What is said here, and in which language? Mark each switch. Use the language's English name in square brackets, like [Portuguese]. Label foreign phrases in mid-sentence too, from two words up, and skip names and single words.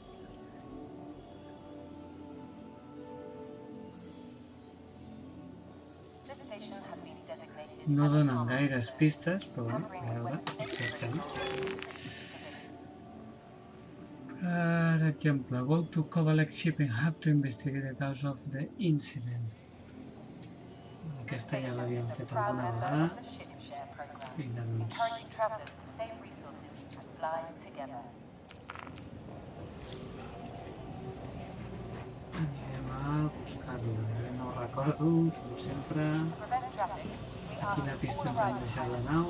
[Catalan] No donen gaires pistes, però bueno, a veure, per exemple, [English] go to Kovalex Shipping Hub to investigate the cause of the incident. [Catalan] Aquesta ja l'havíem fet alguna vegada. Vinga, doncs. Anirem a buscar-lo. No ho recordo, com sempre. Quina pista ens han deixat la nau?